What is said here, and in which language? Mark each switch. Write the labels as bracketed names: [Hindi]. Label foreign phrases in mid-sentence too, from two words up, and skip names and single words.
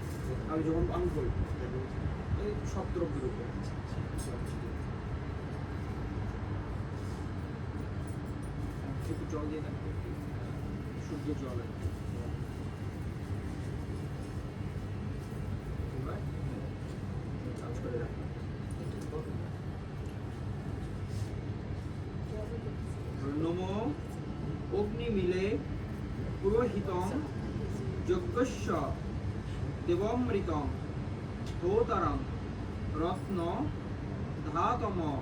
[Bangla] আমি যখন আমি বলবো এই সব দ্রব্যের উপরে জল ছিটে দেবে। একটু জল দিয়ে থাকবে, শুদ্ধ জল আর কি। এবার কাজ করে রাখবে। [Sanskrit] নমো অগ্নিমিলে পুরোহিতং যজ্ঞস্য দেবমৃতং হোতারং রত্ন ধাতম।